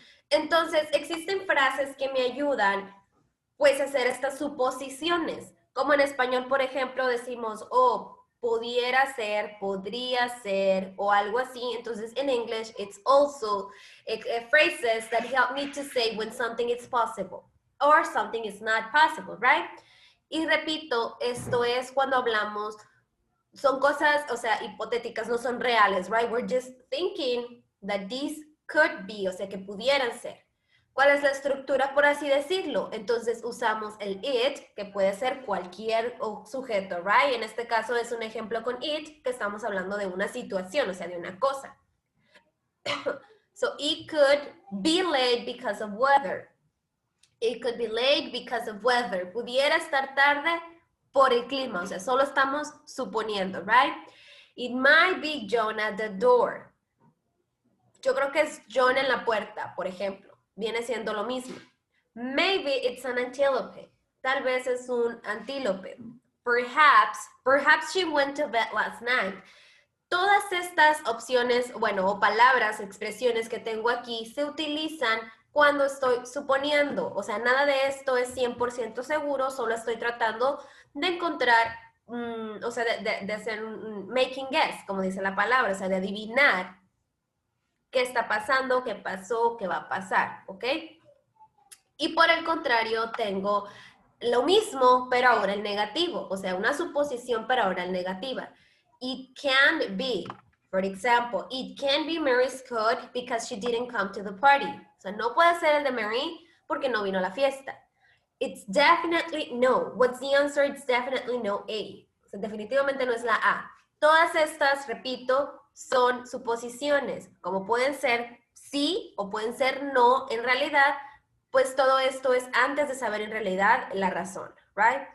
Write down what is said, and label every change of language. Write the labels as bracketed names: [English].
[Spanish] Entonces, existen frases que me ayudan, pues, a hacer estas suposiciones. Como en español, por ejemplo, decimos, oh, pudiera ser, podría ser, o algo así. Entonces, en [English] English, it's also phrases that help me to say when something is possible or something is not possible, right? [Spanish] Y repito, esto es cuando hablamos, son cosas, o sea, hipotéticas, no son reales, right? [English] We're just thinking that these could be, [Spanish] o sea, que pudieran ser. ¿Cuál es la estructura, por así decirlo? Entonces usamos el it, que puede ser cualquier sujeto, right? En este caso es un ejemplo con it, que estamos hablando de una situación, o sea, de una cosa. [English] So, it could be late because of weather. It could be late because of weather. [Spanish] Pudiera estar tarde por el clima, o sea, solo estamos suponiendo, right? [English] It might be John at the door. [Spanish] Yo creo que es John en la puerta, por ejemplo. Viene siendo lo mismo. [English] Maybe it's an antelope. [Spanish] Tal vez es un antílope. [English] Perhaps she went to bed last night. [Spanish] Todas estas opciones, bueno, o palabras, expresiones que tengo aquí se utilizan cuando estoy suponiendo. O sea, nada de esto es 100% seguro, solo estoy tratando de encontrar, o sea, de hacer un making guess, como dice la palabra, o sea, de adivinar qué está pasando, qué pasó, qué va a pasar, ¿ok? Y por el contrario, tengo lo mismo, pero ahora el negativo, o sea, una suposición, pero ahora el negativa. [English] It can be. For example, it can be Mary's coat because she didn't come to the party. [Spanish] O sea, no puede ser el de Mary porque no vino a la fiesta. [English] It's definitely no. What's the answer? It's definitely no A. [Spanish] O sea, definitivamente no es la A. Todas estas, repito, son suposiciones. Como pueden ser sí o pueden ser no, en realidad, pues todo esto es antes de saber en realidad la razón, right?